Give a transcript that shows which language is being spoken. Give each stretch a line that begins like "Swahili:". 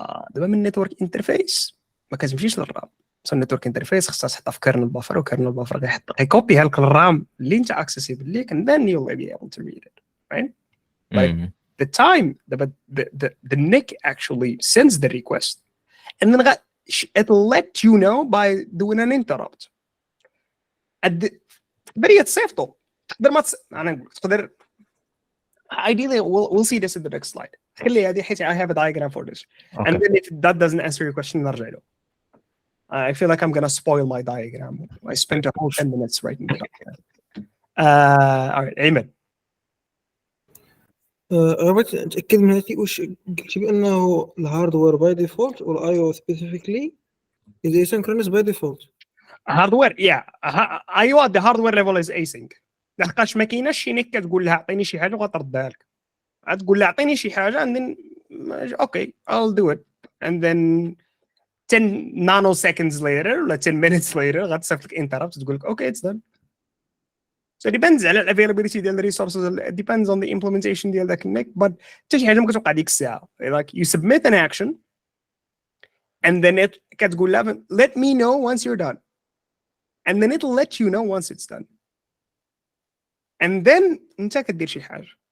Arabic: دابا من نتورك انترفيس ما كتمشيش للرام، سو النتورك انترفيس خصها تحطها في كيرنل بافر، وكيرنل بافر غيكوبيها لك الرام اللي انت اكسيسيبل ليك،
English: and then you'll be able to read it, right? But the time the NIC actually sends the request, and then it'll let you know by doing an interrupt.
Arabic: تقدر تصيفطو، تقدر ما انا نقول تقدر
English: ideally we'll see this in the next slide.
Arabic: خلي هذه حيت
English: I have a diagram for this. And then if that doesn't answer your question
Arabic: نرجع له.
English: I feel like I'm gonna spoil my diagram. I spent a whole 10 minutes writing the diagram. All right, Ayman.
Arabic: بغيت نتاكد من هذه، واش قلتي بانه الهاردوير باي ديفولت والاي او سبيسيفيكلي
English: is asynchronous by default؟ Hardware, yeah.
Arabic: ايوه
English: the hardware level is async.
Arabic: لحقاش ما كايناش شي نيك كتقول لها عطيني شي حاجه وغتردها لك، غتقول لها عطيني شي حاجه
English: and then okay I'll do it, and then 10 nanoseconds later
Arabic: ولا
English: 10 minutes later
Arabic: غتصيفط لك interrupt تقول لك
English: okay it's done. So it depends
Arabic: على الافيلابيلتي ديال الريسورسز،
English: it depends on the implementation
Arabic: ديال ذاك النيك، but حتى شي حاجه ما كتوقع ديك الساعه.
English: Like you submit an action and then it
Arabic: كتقول لها
English: let me know once you're done, and then it'll let you know once it's done, and then
Arabic: انت كدير شي حاجه.